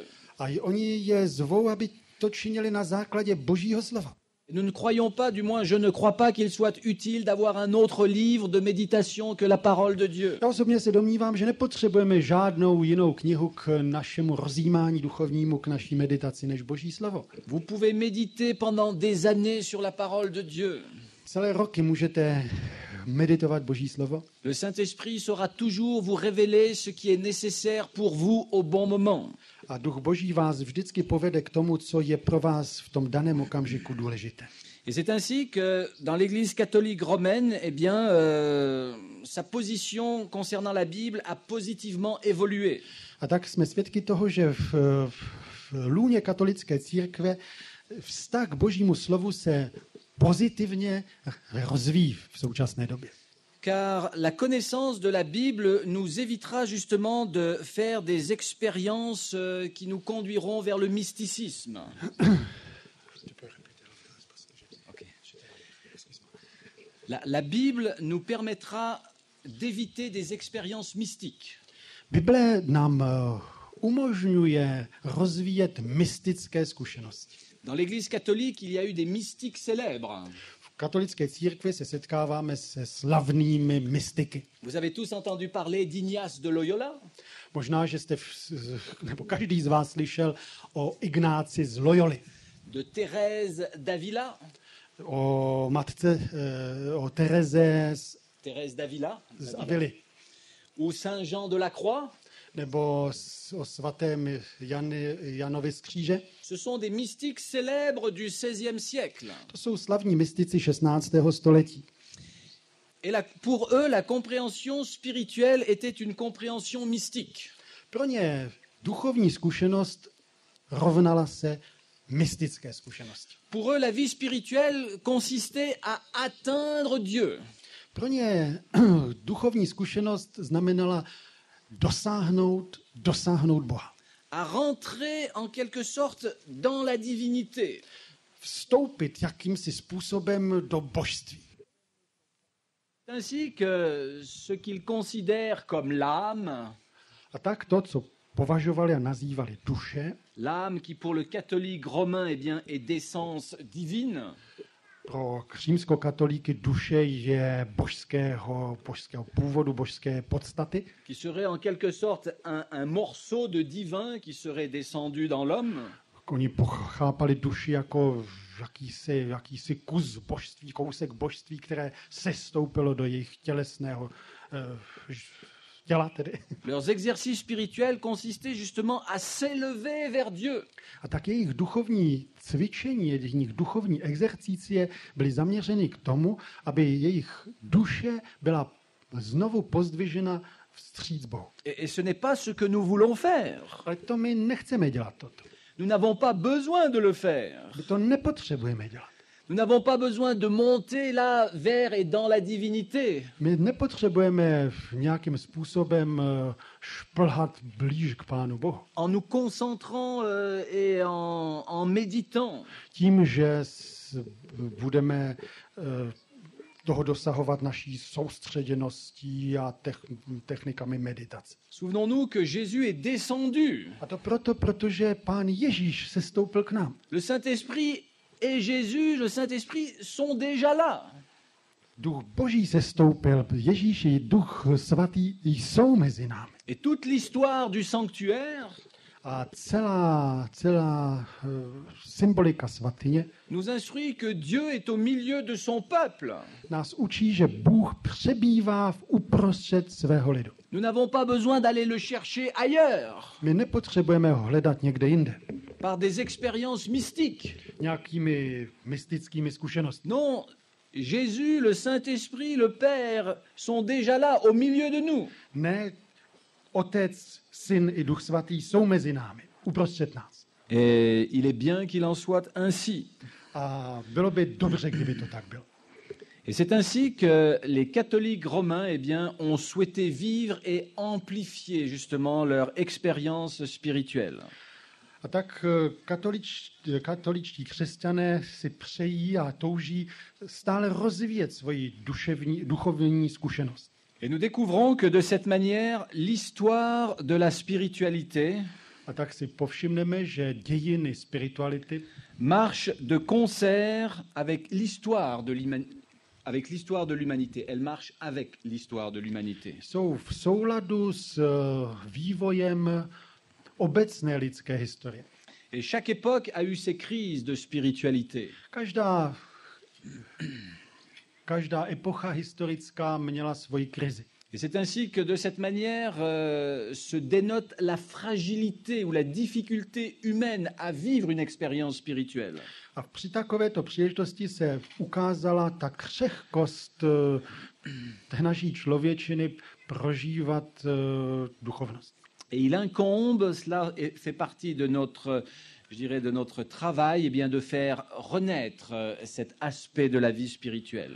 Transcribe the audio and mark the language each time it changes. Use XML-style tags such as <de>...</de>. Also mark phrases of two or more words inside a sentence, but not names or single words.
<cs>A oni je zvou, aby to činili na základě Božího slova.</cs> <fr>Nous ne croyons pas, du moins je ne crois pas qu'il soit utile d'avoir un autre livre de méditation que la parole de Dieu.</fr> <cs>Já osobně se domnívám, že nepotřebujeme žádnou jinou knihu k našemu rozjímání duchovnímu, k naší meditaci, než Boží slovo.</cs> <fr>Vous pouvez méditer pendant des années sur la parole de Dieu.</fr> <cs>Celé roky můžete meditovat Boží slovo.</cs> <fr>Le Saint-Esprit saura toujours vous révéler ce qui est nécessaire pour vous au bon moment.</fr> <cs>A duch Boží vás vždycky povede k tomu, co je pro vás v tom daném okamžiku důležité.</cs> <fr>Et c'est ainsi que dans l'Église catholique romaine, eh bien, sa position concernant la Bible a positivement évolué.</fr> <cs>A tak jsme svědky toho, že v lůně katolické církve vztah k Božímu slovu se pozitivně rozvíjí v současné době.</cs> <fr>Car la connaissance de la Bible nous évitera justement de faire des expériences qui nous conduiront vers le mysticisme. La Bible nous permettra d'éviter des expériences mystiques.</fr> <cs>Bible nám umožňuje rozvíjet mystické zkušenosti.</cs> <fr>Dans l'Église catholique, il y a eu des mystiques célèbres.</fr> <cs>V katolické církvi se setkáváme se slavnými mystiky.</cs> <fr>Vous avez tous entendu parler d'Ignace de Loyola?</fr> <cs>Možná, že jste, nebo každý z vás slyšel o Ignáci z Loyoli,</cs> <fr>De Thérèse d'Avila?</fr> <cs>o matce, o Tereze</cs> <fr>Thérèse d'Avila?</fr> <cs>z Avily,</cs> <fr>Ou Saint Jean de la Croix?</fr> <cs>nebo o svatém Janovi z kříže.</cs> <fr>Ce sont des mystiques célèbres du XVIe siècle.</fr> <cs>To jsou slavní mystici 16. století.</cs> <fr>Et pour eux, la compréhension spirituelle était une compréhension mystique.</fr> <cs>Pro ně duchovní zkušenost rovnala se mystické zkušenosti.</cs> <fr>Pour eux, la vie spirituelle consistait à atteindre Dieu.</fr> <cs>Pro ně duchovní zkušenost znamenala dosáhnout Boha.</cs> <fr>À rentrer en quelque sorte dans la divinité.</fr> <cs>Vstoupit jakýmsi způsobem do božství.</cs> <fr>Ainsi que ce qu'ils considèrent comme l'âme,</fr> <cs>A tak to, co považovali a nazývali duše,</cs> <fr>l'âme qui pour le catholique romain eh bien, est d'essence divine,</fr> <cs>pro římskokatolíky duše je božského původu, božské podstaty,</cs> <fr>qui serait en quelque sorte un morceau de divin qui serait descendu dans l'homme.</fr> <cs>Oni pochápali duši jako jakýsi kus božství, kousek božství, které sestoupilo do jejich tělesného těla tedy.</cs> <fr>Leurs exercices spirituels consistaient justement à s'élever vers Dieu.</fr> <cs>A tak jejich duchovní cvičení, jejich duchovní exercicie byly zaměřeny k tomu, aby jejich duše byla znovu pozdvižena vstříc Bohu.</cs> <fr>Et ce n'est pas ce que nous voulons faire.</fr> <cs>Ale to my nechceme dělat toto.</cs> <fr>Nous n'avons pas besoin de le faire.</fr> <cs>My to nepotřebujeme dělat.</cs> <fr>Nous n'avons pas besoin de monter là vers et dans la divinité.</fr> <cs>My nepotřebujeme nějakým způsobem šplhat blíž k Pánu Bohu.</cs> <fr>En nous concentrant et en méditant.</fr> <cs>Tím, že budeme toho dosahovat naší soustředěností a technikami meditace.</cs> <fr>Souvenons-nous que Jésus est descendu.</fr> <cs>A to proto, protože Pán Ježíš se stoupil k nám.</cs> <fr>Le Saint-Esprit et Jésus, le Saint-Esprit sont déjà là.</fr> <cs>Duch Boží se stoupil, Ježíš i Duch Svatý jsou mezi námi.</cs> <fr>Et toute l'histoire du sanctuaire</fr> <cs>A celá symbolika svatyně</cs> <fr>nous instruit que Dieu est au milieu de son peuple.</fr> <cs>nás učí, že Bůh přebývá v uprostřed svého lidu.</cs> <fr>Nous n'avons pas besoin d'aller le chercher ailleurs,</fr> <cs>My nepotřebujeme ho hledat někde jinde,</cs> <fr>par des expériences mystiques.</fr> <cs>nějakými mystickými zkušenostmi.</cs> <fr>Non, Jésus, le Saint-Esprit, le Père sont déjà là, au milieu de nous.</fr> <cs>Ne, Otec, Syn i Duch Svatý jsou mezi námi, uprostřed nás.</cs> <fr>Et il est bien qu'il en soit ainsi.</fr> <cs>A bylo by dobře, kdyby to tak bylo.</cs> <fr>Et c'est ainsi que les catholiques romains eh bien, ont souhaité vivre et amplifier justement leur expérience spirituelle.</fr> <cs>A tak katoličtí křesťané si přejí a touží stále rozvíjet svoji duchovní zkušenost.</cs> <fr>Et nous découvrons que de cette manière, l'histoire de la spiritualité</fr> <cs>A tak si povšimneme, že dějiny spirituality</cs> <fr>marche de concert avec l'histoire de l'humanité. Elle marche avec l'histoire de l'humanité.</fr> <cs>jsou v souladu s vývojem obecné lidské historie.</cs> <fr>Et chaque époque a eu ses crises de spiritualité.</fr> <cs>Každá epocha historická měla svoji krizi.</cs> <fr>Et c'est ainsi que de cette manière se dénote la fragilité ou la difficulté humaine à vivre une expérience spirituelle.</fr> <cs>A při takovéto příležitosti se ukázala ta křehkost naší člověčiny prožívat duchovnost.</cs> <fr>Et il incombe, cela fait partie de notre, je dirais, de notre travail, eh bien, de faire renaître cet aspect de la vie spirituelle.</fr>